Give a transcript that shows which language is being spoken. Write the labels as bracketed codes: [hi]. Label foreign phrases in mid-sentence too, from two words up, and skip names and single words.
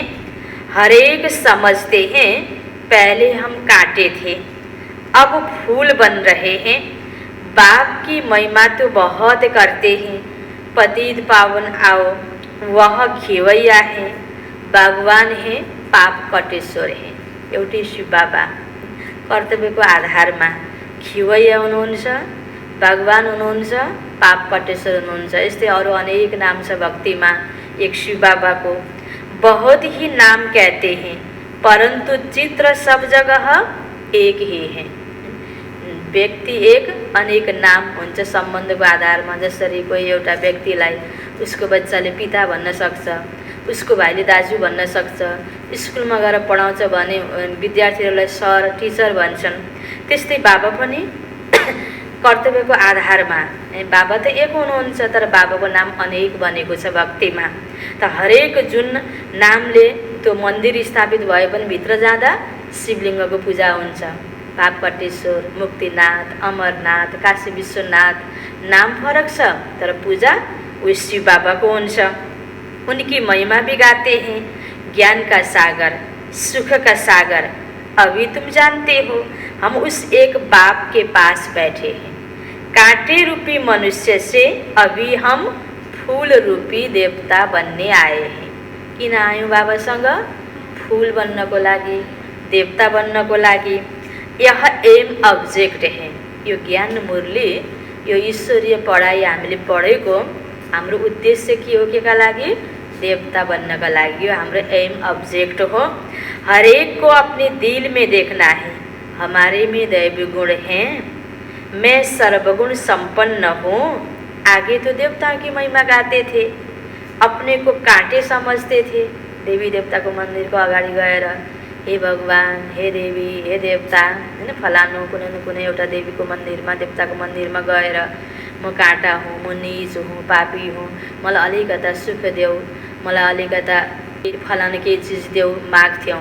[hi] हर एक समझते हैं पहले हम कांटे थे, अब फूल बन रहे हैं। बाप की महिमा तो बहुत करते हैं। पतित पावन आओ, वह खेवैया है, बागवान है, पाप कटेश्वर है। [ne] एउटै शिव बाबा कर्तव्यको आधारमा खिवैया हुनुहुन्छ, भगवान हुनुहुन्छ, पाप कटेश्वर हुनुहुन्छ। यस्तै अरू अनेक नाम छ भक्तिमा। [hi] एक शिव बाबा को बहुत ही नाम कहते हैं, परंतु चित्र सब जगह एक ही है। [ne] व्यक्ति एक, अनेक नाम हुन्छ सम्बन्धको आधारमा। जसरी कोही एउटा व्यक्तिलाई उसको बच्चाले पिता भन्न सक्छ, उसको भाइले दाजु भन्न सक्छ, स्कुलमा गएर पढाउँछ भने विद्यार्थीहरूलाई सर टिचर भन्छन्। त्यस्तै बाबा पनि कर्तव्यको आधारमा, बाबा त एक हुनुहुन्छ तर बाबाको नाम अनेक बनेको छ भक्तिमा। त हरेक जुन नामले त्यो मन्दिर स्थापित भए पनि भित्र जाँदा शिवलिङ्गको पूजा हुन्छ। पाप कटेश्वर, मुक्तिनाथ, अमरनाथ, काशी विश्वनाथ, नाम फरक छ तर पूजा उस शिव बाबाको हुन्छ। [hi] उनकी महिमा भी गाते हैं। ज्ञान का सागर, सुख का सागर, अभी तुम जानते हो। हम उस एक बाप के पास बैठे हैं। कांटे रूपी मनुष्य से अभी हम फूल रूपी देवता बनने आए हैं। [ne] किन आयौँ बाबासँग? फूल बन्नको लागि, देवता बन्नको लागि यह [en] aim object [ne] है। यो ज्ञान मुरली, यो ईश्वरीय पढाइ हामीले पढेको हाम्रो उद्देश्य के हो, के का लागि? देवता बन्नका लागि। यो हाम्रो [en] aim object [ne] हो। [hi] हरेक को अपने दिल में देखना है, हमारे में दैवी गुण हैं, मैं सर्वगुण संपन्न हूँ। आगे तो देवताओं की महिमा गाते थे, अपने को कांटे समझते थे। [ne] देवी देवता को मंदिर को अगाडि गएर हे भगवान, हे देवी, हे देवता, हैन, फलानु कुनै न कुनै एउटा देवीको मन्दिरमा, देवताको मन्दिरमा गएर म काँटा हुँ, म नीच हुँ, पापी हुँ, मलाई अलिकता सुख देऊ, मलाई अलिकता फलानु केही चिज देऊ माग्थ्यौँ।